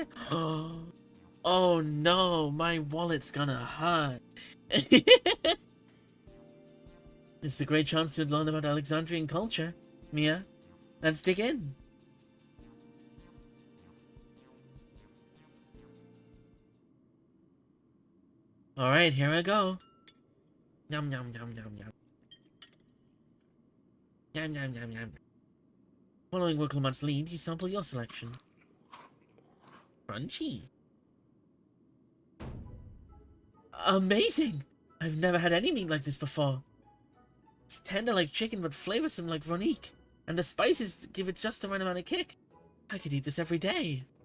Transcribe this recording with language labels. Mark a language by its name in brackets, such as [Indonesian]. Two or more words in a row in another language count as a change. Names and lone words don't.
[English] Oh no, my wallet's gonna hurt. It's a great chance to learn about Alexandrian culture, Mia. Let's dig in. Alright, here I go. Yum yum yum yum yum. Yum yum yum yum. Following Wickleman's lead, you sample your selection. Crunchy. Amazing! I've never had any meat like this before. It's tender like chicken, but flavorsome like Ronique. And the spices give it just the right amount of kick. I could eat this every day.